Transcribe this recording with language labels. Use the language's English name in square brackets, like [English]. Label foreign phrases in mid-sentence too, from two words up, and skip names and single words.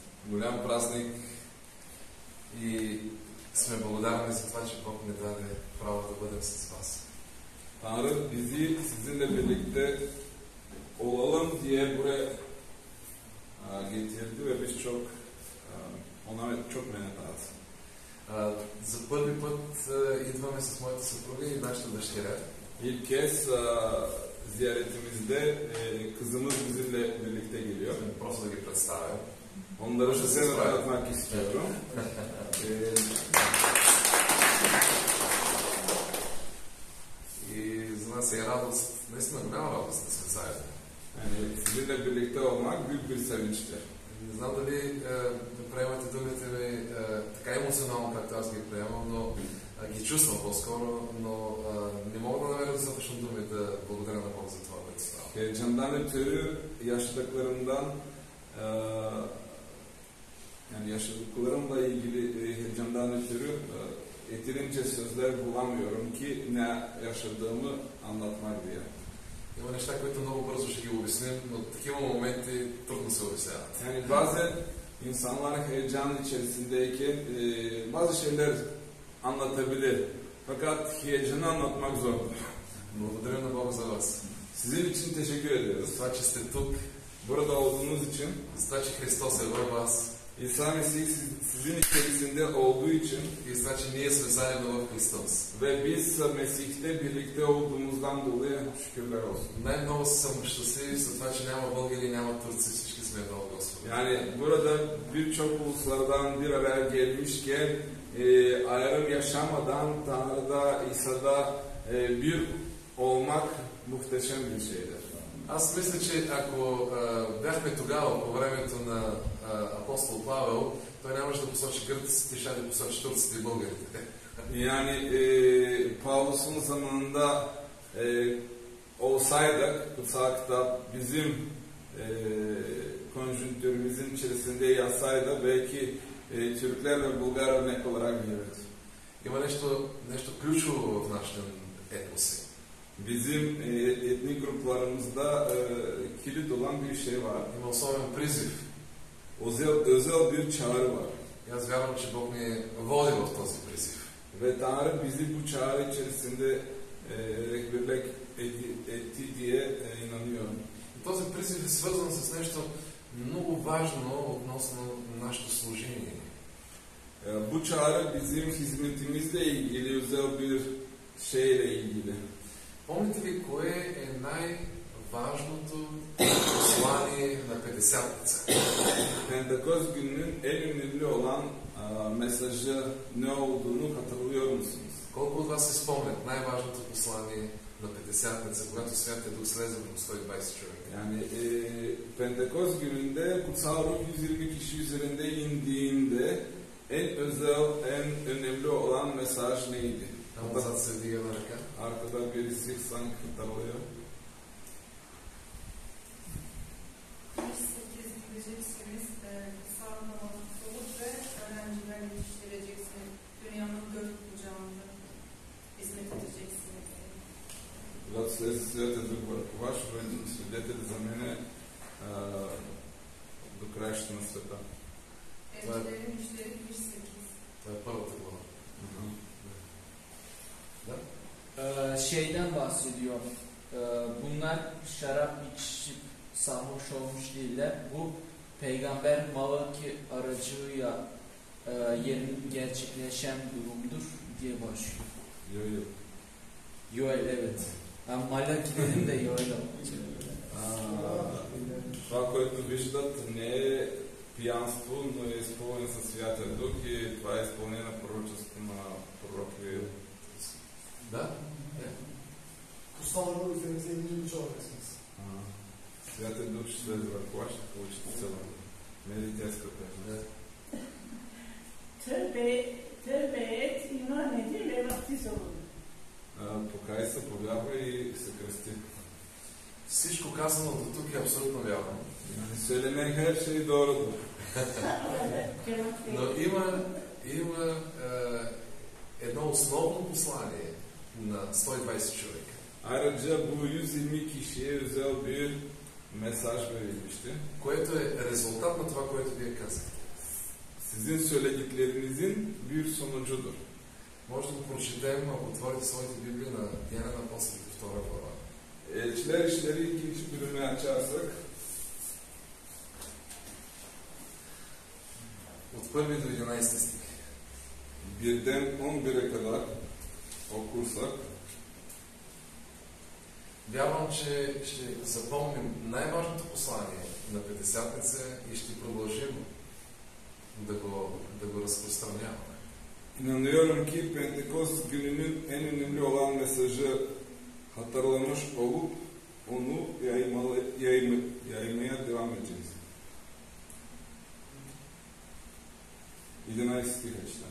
[Bulgarian] голям празник и сме благодарни за това, че Бог ни даде право да бъдем с вас. [Turkish] Tanrı bizi sizinle birlikte olalım diye buraya getirdi ve biz ona çok minnettarız. [Bulgarian] За първи път идваме с моята съпруга и нашата дъщеря. [Turkish] İlk kez ziyaretimizde kızımız bizimle birlikte geliyor. [Bulgarian] Просто да ги представя. [Turkish] Onları size tanıtmak istiyorum. [Bulgarian] И за нас е радост, наистина голяма радост да сме заедно. [Turkish] Yani sizinle birlikte olmak büyük bir sevinçtir. [Bulgarian] Не знам дали приемате думите ми така емоционално, както аз ги приемам, но ги чувствам по-скоро, но не мога да намеря достатъчно думи да благодаря на Бог за това, което става. [Turkish] Heyecandan ötürü yaşadıklarımdan yani yaşadıklarımla ilgili heyecandan ötürü yeterince sözler bulamıyorum ki ne yaşadığımı anlatmak diye. [Bulgarian] Има неща, които много бързо ще ги обясним, но такива моменти трудно се обясняват. [Turkish] Yani bazen insanlar heyecan içerisindeyken bazı şeyler anlatabilir. Fakat heyecanı anlatmak zordur. [Bulgarian] Благодаря на Бога за вас. [Turkish] Sizin için teşekkür ediyoruz. [Bulgarian] За това, че сте тук, [Turkish] Burada olduğunuz için, [Bulgarian] за това, че Христос е в вас [Turkish] İsa Mesih sizin içerisinde olduğu için [Bulgarian] и за това, че ние сме заедно в Христос. [Turkish] ve biz Mesih'te birlikte olduğumuzdan dolayı şükürler olsun. [Bulgarian] Най-много съм щастлив за това, че няма българи, няма турци, всички сме едно от Господа. [Turkish] Yani burada birçok uluslardan bir araya gelmişken ayrım yaşamadan Tanrı'da, İsa'da bir olmak muhteşem bir şeydir. [Bulgarian] Аз мисля, че ако бяхме тогава, по времето на апостол Павел, той нямаше да посочи гърците, ще да посочи турците и българите. [Turkish] Yani Pavlus'un zamanında olsaydık, kutsal kitap bizim konjonktürümüzün içerisinde yazsaydı belki Türkler ve Bulgar örnek olarak verirdi. [Bulgarian] Има нещо ключово в нашите етноси. [Turkish] Bizim etnik gruplarımızda kilit olan bir şey var. [Bulgarian] Има особен призив. [Turkish] Özel bir çağrı var. [Bulgarian] И аз вярвам, че Бог ни води в този призив. [Turkish] Ve Tanrı bizi bu çağrı içerisinde rehberlik etti diye inanıyorum. [Bulgarian] Този призив е свързан с нещо много важно относно нашето служение. [Turkish] Bu çağrı bizim hizmetimizle ilgili özel bir şeyle ilgili. [Bulgarian] Помните ли кое е най-важното послание на Петдесятница? [Turkish] Pentekost gününün en önemli olan mesajı ne olduğunu hatırlıyor musunuz? [Bulgarian] Колко от вас се спомнят най-важното послание на Петдесятница, когато Святия Дух слезе върху 120 човека? [Turkish] Yani Pentekost gününde kutsal ruh 120 kişi üzerinde indiğinde en özel, en önemli olan mesaj neydi? [Bulgarian] Там отзад се вдига на ръка. [Turkish] Arkada birisi sanki hatırlıyor. 8 gideceksiniz, kutsal namazı olup ve öğrenciler yetiştireceksiniz. Dünyanın dört bucağında hizmet edeceksiniz. [Bulgarian] Когато се святят върху ваш, свидетели за мене до краищата на света. [Turkish] Elçilerin işleri 1:8. [Bulgarian] Това е първата глава. [Turkish] Şeyden bahsediyor. Bunlar şarap içip sarhoş olmuş değiller. Bu peygamber Malaki aracıyla gerçekleşen durumdur diye başlıyor. Yok. Yoel, evet. Ben Malaki dedim de Yoel. [Bulgarian] Това, което виждат, не е пиянство, но е изпълнен със Святия Дух и това е изпълнение на пророчеството на пророк Йоел. Да? [Turkish] Kutsal ruh üzerinize indirilmiş olacaksınız. [Bulgarian] Святия Дух ще слезе върху вас, ще получите сила. Медитейската. [Turkish] Tövbe et, iman edin ve vaftiz olun. [Bulgarian] Покай се, повярвай и се кръсти. Всичко казано до тук е абсолютно вярно. [Turkish] Söylenen her şey doğrudur. [Bulgarian] Но има едно основно послание на 120 човека. [Turkish] Ayrıca bu 120 kişiye özel bir mesaj verilmişti. [Bulgarian] Което е резултат на това, което вие казахте. [Turkish] sizin söylediklerinizin bir sonucudur. [Bulgarian] Може да го прочетем, ако отворите своите Библии на Деяния на апостолите, 2 глава. [Turkish] Elçiler İşleri 2. bölümü açarsak [Bulgarian] От 1 до 11 стих. [Turkish] 1'den 11'e kadar okursak [Bulgarian] Вярвам, че ще запомним най-важното послание на Петдесятница и ще продължим да го разпространяваме. [Turkish] İnanıyorum ki Pentekost gününün en önemli olan mesajı hatırlamış olup onu yaymaya devam edeceğiz. 11 stih açıdan.